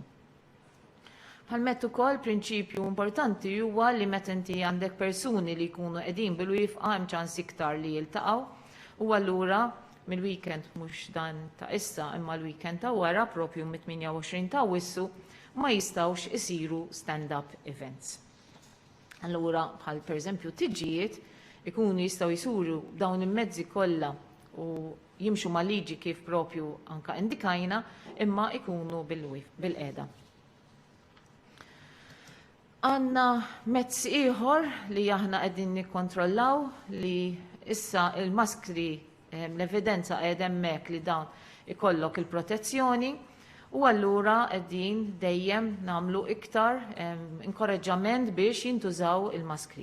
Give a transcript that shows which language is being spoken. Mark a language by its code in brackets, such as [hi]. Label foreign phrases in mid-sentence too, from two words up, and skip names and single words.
[mt] Bħalmet ukoll prinċipju importanti huwa li meta inti għandek persuni li jkunu qegħdin bil-wifqa hemm ċans iktar li jiltaqgħu u allura mill-weekend mhux dan ta' issa imma l-weekend ta' wara propju mit-28 ta' Awwissu ma jistgħux isiru [en] stand-up events. [mt] Allura bħal pereżempju tiġijiet ikunu jistgħu jsuru dawn il-mezzi kollha u jimxu ma' liġi kif propju anka indikajna imma ikunu bil-qiegħda. Għandna mezz ieħor li aħna qegħdin nikkontrollaw li issa il-maskri l-evidenza qiegħda hemmhekk li dawn ikollok il-protezzjoni u allura qegħdin dejjem nagħmlu iktar inkoraġġament biex jintużaw il-maskri.